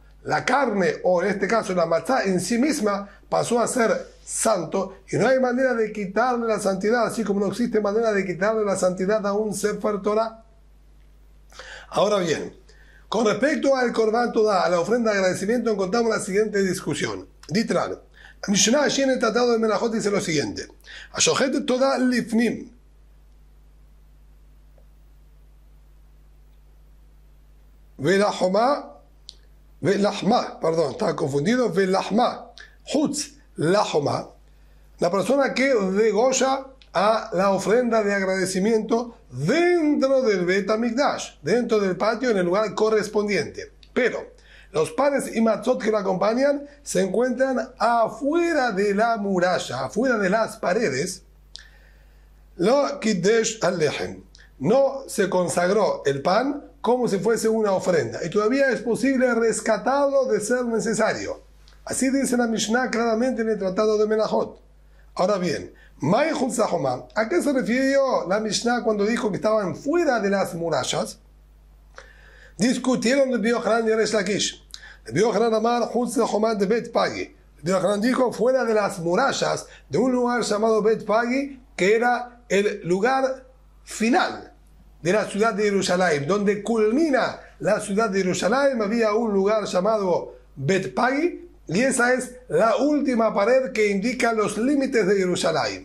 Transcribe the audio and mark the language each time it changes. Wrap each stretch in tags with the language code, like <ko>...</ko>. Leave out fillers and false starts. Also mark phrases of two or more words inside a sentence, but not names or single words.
<es>La carne, o en este caso la matzá en sí misma, pasó a ser santo y no hay manera de quitarle la santidad, así como no existe manera de quitarle la santidad a un Sefer Torah. Ahora bien, con respecto al</es> <he>קרבן תודה,</he> <es>a la ofrenda de agradecimiento, encontramos la siguiente discusión. Literal. Mishnah allí en el Tratado de Melajot dice lo siguiente:</es> <he>השוחט תודה לפנים. ולחמה,</he> <es>perdón, estaba confundido.</es> <he>ולחמה. חוץ לחומה.</he> <es>La persona que degolla a la ofrenda de agradecimiento dentro del Bet HaMikdash, dentro del patio, en el lugar correspondiente. Pero los panes y matzot que lo acompañan se encuentran afuera de la muralla, afuera de las paredes.</es> <he>לא קידש הלחם.</he> <es>No se consagró el pan como si fuese una ofrenda y todavía es posible rescatarlo de ser necesario. Así dice la Mishnah claramente en el Tratado de Melajot. Ahora bien, ¿a qué se refirió la Mishnah cuando dijo que estaban fuera de las murallas? Discutieron Rabbi Yochanan y Resh Lakish. Rabbi Yochanan</es> <he>אמר חוץ לחומה</he> <es>de Bet Pagi. Rabbi Yochanan dijo fuera de las murallas de un lugar llamado Bet Pagi, que era el lugar final de la ciudad de Jerusalén, donde culmina la ciudad de Jerusalén. Había un lugar llamado Bet Pagi, y esa es la última pared que indica los límites de Jerusalén.</es>